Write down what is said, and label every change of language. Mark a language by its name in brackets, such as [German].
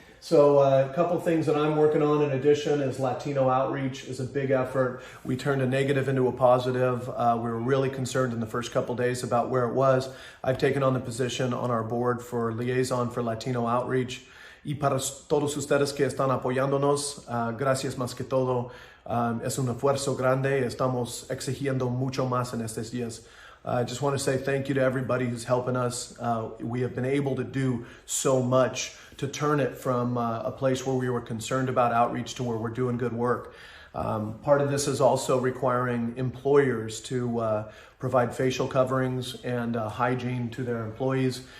[English] So a couple things that I'm working on in addition is Latino outreach is a big effort. We turned a negative into a positive. We were really concerned in the first couple days about where it was. I've taken on the position on our board for liaison for Latino outreach. [Spanish] Y para todos ustedes que están apoyándonos, gracias más que todo. Es un esfuerzo grande. Estamos exigiendo mucho más en estos días. [English] I just want to say thank you to everybody who's helping us. We have been able to do so much to turn it from a place where we were concerned about outreach to where we're doing good work. Part of this is also requiring employers to provide facial coverings and hygiene to their employees.